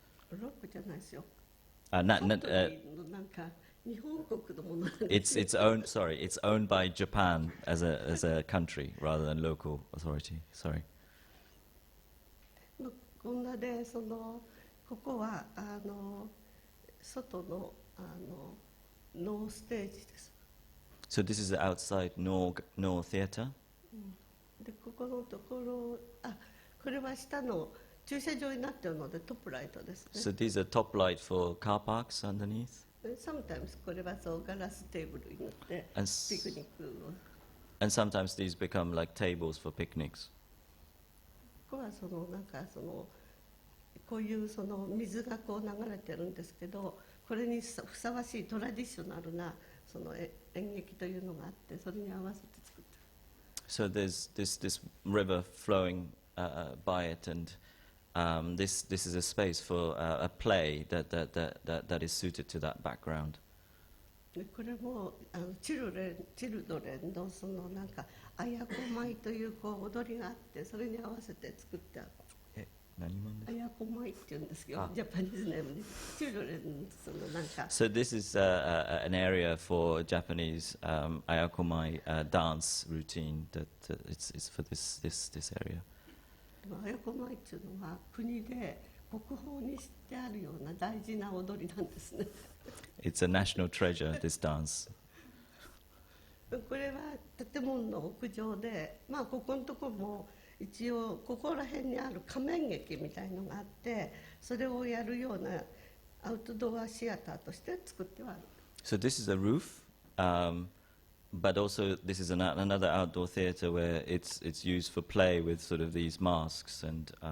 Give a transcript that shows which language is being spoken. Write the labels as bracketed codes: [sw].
[ja] ロックじゃないですよ。 [en] Not, [ja] サントリーのなんか日本国のものなんですよ。 [en] it's owned by Japan as a country rather than local authority. Sorry. [ja] こんなでここは外のノーステージです。 [en] So this is the outside Nor Theatre. [ja] でここのところこれは下の駐車場になっているのでトップライトですね。 [en] So these are top light for car parks underneath. Sometimes [ja] これはガラステーブルになってピ [en] And [ja] クニックを。 [en] and sometimes these become like tables for picnics. [ja] ここはなんかこういう水がこう流れてるんですけど、これにふさわしいトラディショナルな演劇というのがあって、それに合わせて作ってる。 [en] So there's this river flowing by it, and this is a space for a play that is suited to that background. [ja] でこれもチルドレンのなんかあやこ舞という踊りがあって、それに合わせて作ったあやこ舞っていうんですけど、ジャパニーズネームでチルドレンなんか。 [en] So this is an area for Japanese ayakomai dance routine that it's for this area. [ja] あやこ舞っていうのは国で国宝にしてあるような大事な踊りなんですね。 [en] It's a national treasure, this dance. [ja] これは建物の屋上で、ここのところも一応ここら辺にある仮面劇みたいのがあって、それをやるようなアウトドアシアターとして作ってはある。 [en] So this is a roof, but also this is another outdoor theatre where it's used for play with sort of these masks, and